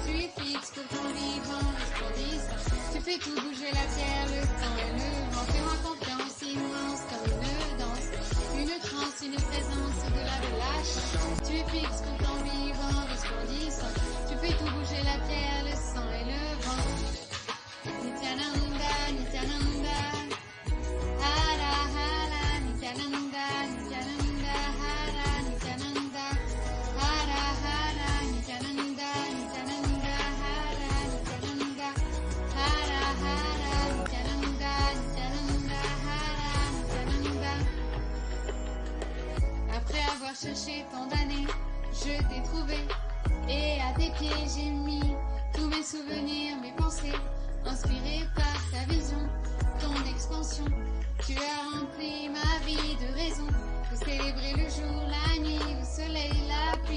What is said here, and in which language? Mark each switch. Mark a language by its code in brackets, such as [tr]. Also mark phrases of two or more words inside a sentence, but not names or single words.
[fr] Tu es fixe pour ton vivant, resplendissant. Tu fais tout bouger la terre, le temps et le vent. Fais-moi confiance immense comme une danse, une transe, une présence au-delà de la chance. Tu es fixe pour ton vivant, resplendissant. Tu fais tout bouger la terre, le sang et le vent. [sa] Nithyananda, Nithyananda, Hara Hara, Nithyananda, Nithyananda, Hara, Nithyananda, Hara Hara, Nithyananda, Nithyananda, Hara, Nithyananda, Hara Hara, Nithyananda, Nithyananda, Hara, Nithyananda. [fr] Après avoir cherché tant d'années, je t'ai trouvé, et à tes pieds j'ai mis tous mes souvenirs, mes pensées. Inspiré par ta vision, ton expansion, tu as rempli ma vie de raisons de célébrer le jour, la nuit, le soleil, la pluie.